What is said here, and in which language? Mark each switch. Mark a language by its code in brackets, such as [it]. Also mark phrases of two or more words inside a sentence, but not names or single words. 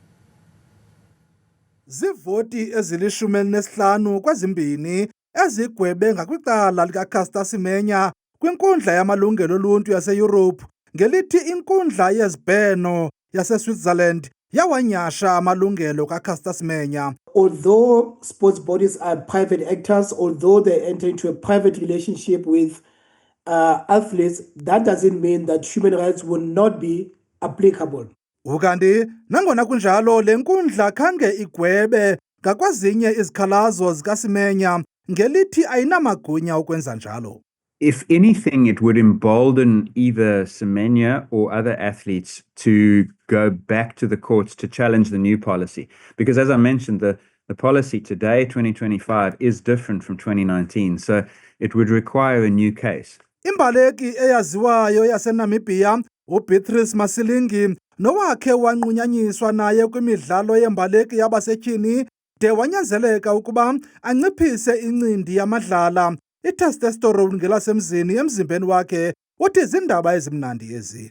[xh] Zivoti ezili-15 kwezimbini ezigwebe ngakwicala likaCaster Semenya kwinkundla yamalungelo oluntu yase-Europe ngelithi inkundla yezibheno yase-Switzerland yawanyasha amalungelo kaCaster Semenya. [en] Although sports bodies are private actors, although they enter into a private relationship with athletes, that doesn't mean that human rights will not be applicable. [xh] Ukanti nangona kunjalo le nkundla khange igwebe ngakwezinye izikhalazo zikaSemenya ngelithi ayinamagunya ukwenza njalo. [en] If anything, it would embolden either Semenya or other athletes to go back to the courts to challenge the new policy. Because as I mentioned, the policy today, 2025, is different from 2019. So it would require a new case. [xh] Imbaleki eyaziwayo yaseNamibia uBeatrice Masilingi nowakhe wanqunyanyiswa naye kwimidlalo yembaleki yabasetyhini de wanyanzeleka ukuba anciphise incindi yamadlala i-testosterone ngelasemzini emzimbeni wakhe uthi zindaba ezimnandi ezi.